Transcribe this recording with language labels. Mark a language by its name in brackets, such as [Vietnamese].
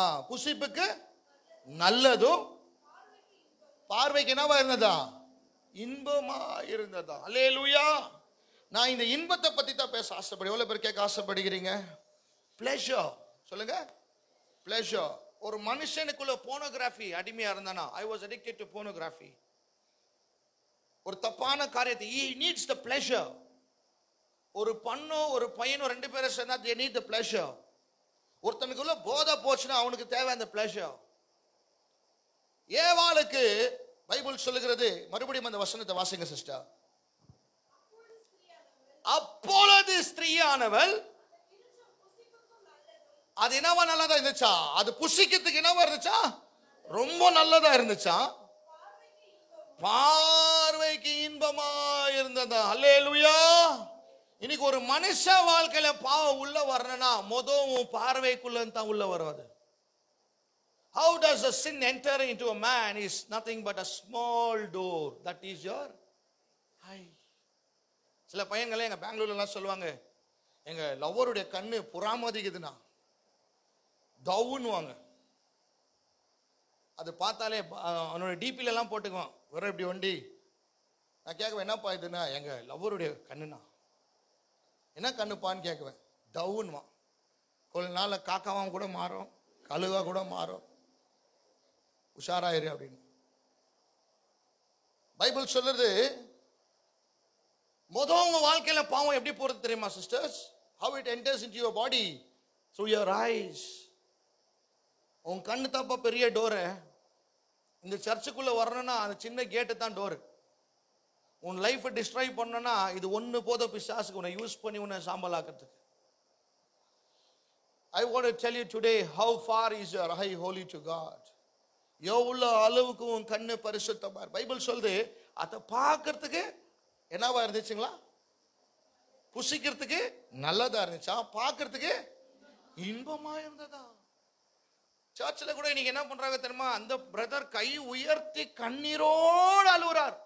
[Tamil] புசிப்புக்கு நல்லதும் பார்வைக்கு என்னவா இருந்ததா, இன்பமா இருந்ததா. அல்லேலூயா. நான் இந்த இன்பத்தை பத்தி தான் பேச ஆசைப்படுறேன். எவ்வளவு பேர் கேட்க ஆசைப்படுகிறீங்க? பிளஷர் சொல்லுங்க. பிளஷர். ஒரு மனுஷனுக்குள்ள போனோகிராஃபி அடிமையா இருந்தானா, [English] I was addicted to pornography. [Tamil] ஒரு தப்பான காரியத்தை, [English] he needs the pleasure. [Tamil] ஒரு பொண்ணோ ஒரு பையனோ 2 பேரும் சேர்ந்தா [English] they need the pleasure. [Tamil] ஒருத்தனுக்குள்ள போதை போச்சுன்னா அவனுக்கு தேவை அந்த பிளஷர். ஏவாளுக்கு பைபிள் சொல்லுகிறது, மறுபடியும் அந்த வசனத்தை வாசிங்க சிஸ்டர். அப்பொழுது ஸ்திரீயானவள், அது என்னவா நல்லதா இருந்துச்சா? அது புசிக்கிறதுக்கு என்னவா இருந்துச்சா? ரொம்ப நல்லதா இருந்துச்சா? பார்வைக்கு இன்பமா இருந்ததா? அல்லேலூயா. இன்னைக்கு ஒரு மனுஷ வாழ்க்கையில பாவம் உள்ள வரணும்னா மொதவும் பார்வைக்குள்ள தான் உள்ள வராது. [English] How does a sin enter into a man is nothing but a small door, that is your eye. [Tamil] சில பையன்களே எங்க பெங்களூர்ல எல்லாம் சொல்லுவாங்க, எங்க லவ்வருடைய கண்ணு புறாமதிக்குதுன்னா டவுன்னுவாங்க. அது பார்த்தாலே அவனோட டிபில எல்லாம் போட்டுக்குவான், வர இப்படி வண்டி. நான் கேட்குவேன், என்னப்பா இதுன்னா, எங்க லவ்வருடைய கண்ணுண்ணா. என்ன கண்ணுப்பான்னு கேட்குவேன். டவுன்வான். கொஞ்ச நாள் காக்காவான் கூட மாறும், கழுவா கூட மாறும், உஷாராயிரு அப்படின்னு. பைபிள் சொல்றது, உங்க வாழ்க்கையில பாவம் எப்படி போறது தெரியுமா sisters? [English] How it enters into your body through your eyes. [Tamil] உன் கண்ணு தாப்பா பெரிய டோரு. இந்த சர்ச்சுக்குள்ள வரணும்னா அந்த சின்ன கேட்டு தான் டோரு. உன் லைஃபை டிஸ்ட்ராய் பண்ணனா இது ஒன்று போதும் பிசாசுக்கு உன்னை யூஸ் பண்ணி உன்னை சாம்பல் ஆக்கிறதுக்கு. [English] I want to tell you today, how far is your eye holy to God? [Tamil] எவ்வளோ அளவுக்கு உன் கண்ணு பரிசுத்தமா. பைபிள் சொல்லுது, அதை பார்க்கறதுக்கு என்னவா இருந்துச்சுங்களா? புசிக்கிறதுக்கு நல்லதா இருந்துச்சா, பார்க்கறதுக்கு இன்பமா இருந்ததா? சர்ச்சில் கூட இன்னைக்கு என்ன பண்றாங்க தெரியுமா? அந்த பிரதர் கை உயர்த்தி கண்ணீரோடு அழுவுறார்.